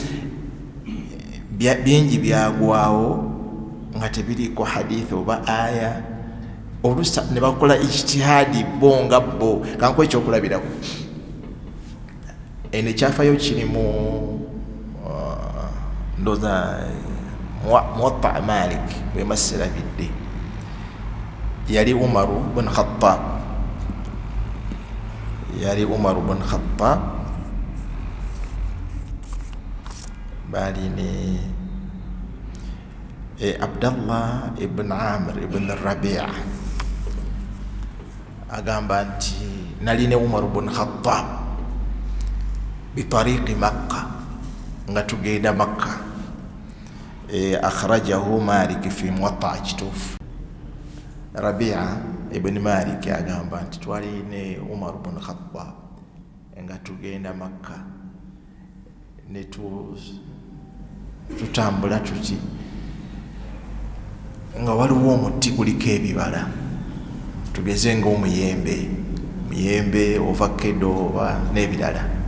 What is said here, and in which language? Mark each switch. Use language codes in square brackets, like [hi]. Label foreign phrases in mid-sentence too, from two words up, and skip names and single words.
[lg] Bingi byagwawo nga tebiriiko hadithi oba aya, oluusi ne bakola ijtihadi bo nga bo. Kankuwa ekyokulabirako, eno ekyafayo kiri mu ndoza Muwatta Malik bwe maserabidde. Yali Umar bin Khattab, bali ne Abdallah ibn Amr ibn Rabi'a. Agamba nti nali ne Umar ibn Khattab [ar] بطريق مكة, [lg] nga tugenda Makka. [ar] أخرجه مالك في الموطأ. [lg] Kituufu Rabi'a ibn Malik agamba nti twali ne Umar ibn Khattab nga tugenda Makka, ne tutambula tuti nga waliwo omuti guliko ebibala, tugeze nga omuyembe, ovakkedo oba n'ebirala.